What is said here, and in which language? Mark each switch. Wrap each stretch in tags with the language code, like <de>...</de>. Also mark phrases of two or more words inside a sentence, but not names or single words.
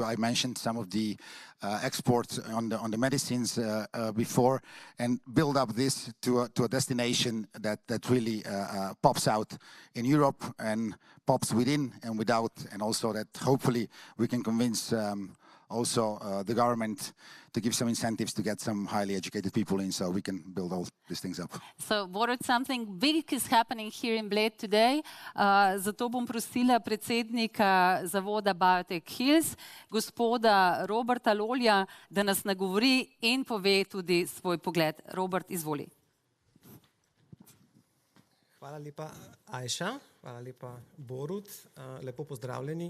<en>I mentioned some of the exports on the medicines before, and build up this to a destination that really pops out in Europe and pops within and without, and also that hopefully we can convince also the government to give some incentives to get some highly educated people in so we can build all these things up. So, Borut, something big is happening here in Bled today.</en> <sl>Zato bom prosila predsednika zavoda Biotech Hills, gospoda Roberta Lolja, da nas nagovori in pove tudi svoj pogled. Robert, izvoli. Hvala lepa, Ajša. Hvala lepa, Borut. Lepo pozdravljeni.</sl>